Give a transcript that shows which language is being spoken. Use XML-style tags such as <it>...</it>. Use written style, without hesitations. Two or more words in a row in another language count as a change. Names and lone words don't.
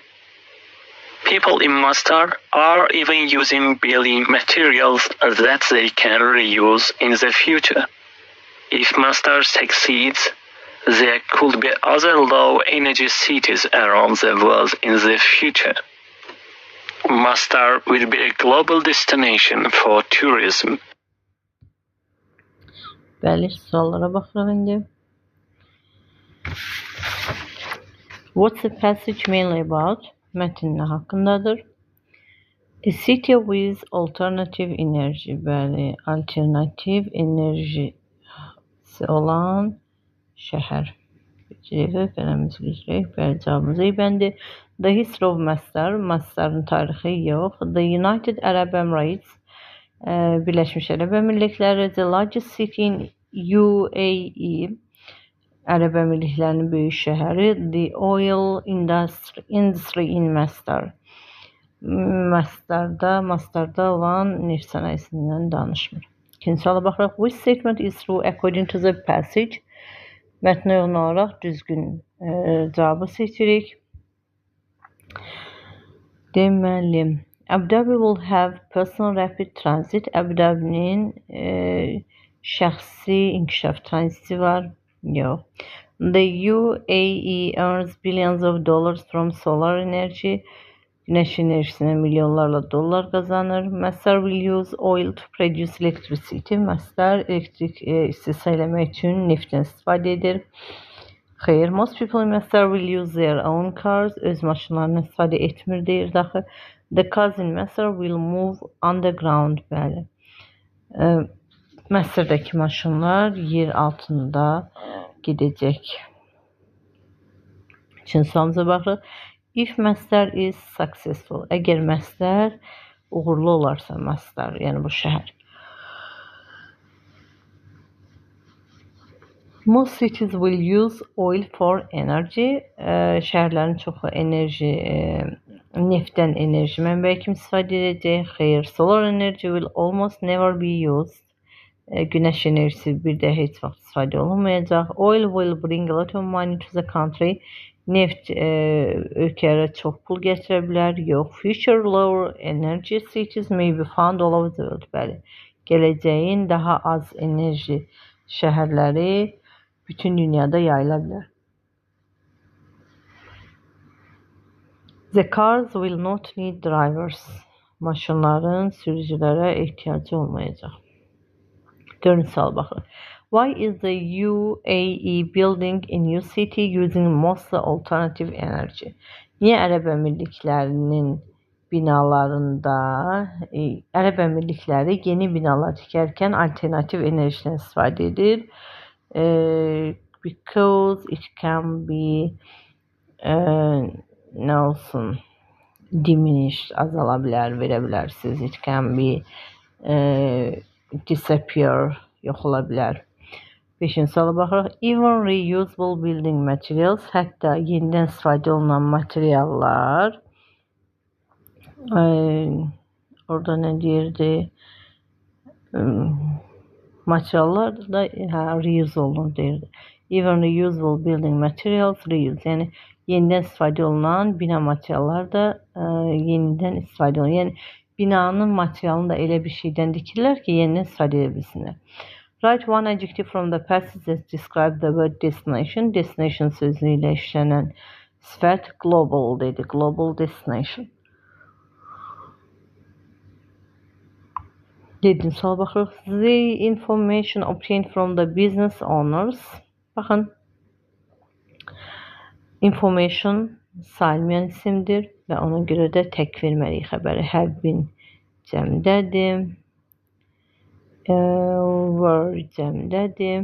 <en>People in Masdar are even using building materials that they can reuse in the future. If Masdar succeeds, there could be other low-energy cities around the world in the future. Masdar will be a global destination for tourism.</en> <az>Bəli, suallara baxırıq indi.</az> <en>What's the passage mainly about?</en> <az>Mətn nə haqqındadır?</az> <en>A city with alternative energy.</en> <az>Bəli, alternativ enerjisi olan şəhər. Bilirik, qələmiz bilirik. Bəli, cavabımız eybəndi.</az> <en>The history of Masdar.</en> <az>Masdarın tarixi yox.</az> <en>The United Arab Emirates.</en> <az>Birləşmiş Ərəb Əmirlikləri,</az> <en>the largest city in UAE,</en> <az>Ərəb Əmirliklərinin böyük şəhəri,</az> <en>the oil industry in Masdar.</en> <az>Masdarda olan neft sənayesindən danışmır. İkinci suala baxırıq.</az> <en>Which statement is true according to the passage?</en> <az>Mətnə uyğun olaraq düzgün cavabı seçirik. Deməli,</az> <en>Abu Dhabi will have personal rapid transit.</en> <az>Abu Dhabi'nin şəxsi inkişaf transiti var. Yox.</az> <en>The UAE earns billions of dollars from solar energy.</en> <az>Güneş enerjisindən milyonlarla dollar qazanır.</az> <en>Masdar will use oil to produce electricity.</en> <az>Masdar elektrik istehsal etmək üçün neftdən istifadə edir. Xeyr,</az> <en>most people in Masdar will use their own cars.</en> <az>Öz maşınlarını istifadə etmir deyir daxı.</az> <en>The cars in Masdar will move underground.</en> <az>Bəli. Masdardakı maşınlar yer altında gedəcək. Üçüncü sualımıza baxırıq.</az> <en>If Masdar is successful.</en> <az>Əgər Masdar uğurlu olarsa, Masdar, yəni bu şəhər.</az> <en>Most cities will use oil for energy.</en> <az>Şəhərlərin çoxu enerji, neftdən enerji mənbəyi kimi istifadə edəcək. Xeyr,</az> <en>solar energy will almost never be used.</en> <az>Güneş enerjisi bir də heç vaxt istifadə olunmayacaq.</az> <en>Oil will bring a lot of money to the country.</en> <az>Neft ölkələrə çox pul gətirə bilər. Yox,</az> <en>future lower energy cities may be found all over the world.</en> <az>Bəli, gələcəyin daha az enerji şəhərləri bütün dünyada yayıla bilər.</az> <en>The cars will not need drivers.</en> <az>Maşınların sürücülərə ehtiyacı olmayacaq. Dördüncü sual baxın.</az> <en>Why is the UAE building a new city using mostly alternative energy?</en> <az>Niyə Ərəb Əmirliklərinin binalarında Ərəb Əmirlikləri yeni binalar tikərkən alternativ enerjiden istifadə edir?</az> <en>Because it can be</en> <az>nə olsun, diminished, azala bilər, verə bilərsiniz.</az> <en>It can be disappear,</en> <az>yox ola bilər. 5-ci suala baxırıq.</az> <en>Even reusable building materials,</en> <az>hətta yenidən istifadə olunan materiallar, orada nə deyirdi? Materiallar da reuse olunur deyirdi.</az> <en>Even reusable building materials reuse,</en> <az>yəni yenidən istifadə olunan bina materiallar da yenidən istifadə olunur. Yəni binanın materialını da elə bir şeydən tikirlər ki, yenidən istifadə edə bilsinlər.</az> <en>Write one adjective from the passage that describe the word destination.</en> <az>Destination sözü ilə işlənən sifət global dedi.</az> <en>Global destination.</en> <az>7-ci suala baxırıq.</az> <en>The information obtained from the business owners.</en> <az>Baxın. Information sayılmayan isimdir və ona görə də tək verməliyik xəbəri.</az> <en>Have been</en> <az>cəmdədir. Were cəmdədir.</az>